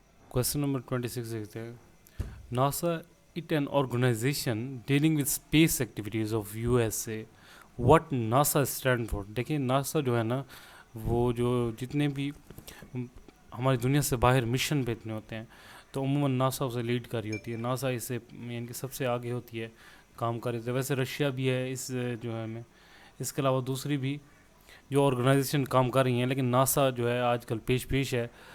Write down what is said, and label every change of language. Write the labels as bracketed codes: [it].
[en] Question number 26 [hi] देखते हैं. [en] NASA, it an organization dealing with space activities of USA. What NASA stand for? [hi] देखिए NASA जो है ना, वो जो जितने भी हमारी दुनिया से बाहर मिशन पे इतने होते हैं, तो उमूमन नासा उसे लीड कर रही होती है. नासा इससे यानी कि सबसे आगे होती है काम कर रही है. वैसे रशिया भी है इस जो है में, इसके अलावा दूसरी भी जो ऑर्गेनाइजेशन काम कर रही हैं, लेकिन नासा जो है आजकल पेश है.